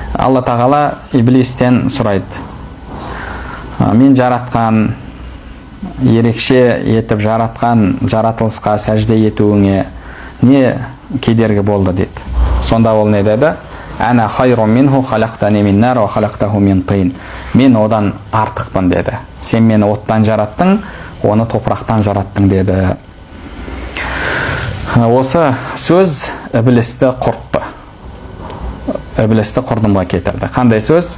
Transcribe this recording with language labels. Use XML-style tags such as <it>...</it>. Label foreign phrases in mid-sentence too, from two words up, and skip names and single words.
<kk>Алла тағала иблистен сұрайды: мен жаратқан, ерекше етіп жаратқан жаратылысқа сәжде етуіңе не кедергі болды дейді. Сонда ол не деді?</kk> <ar>أنا خير منه خلقتني من نار وخلقته من طين.</ar> <kk>Мен одан артықпын деді. Сен мені оттан жараттың, оны топырақтан жараттың деді. Осы сөз іблісті құртты. Іблісті құрдымға кетірді. Қандай сөз?</kk>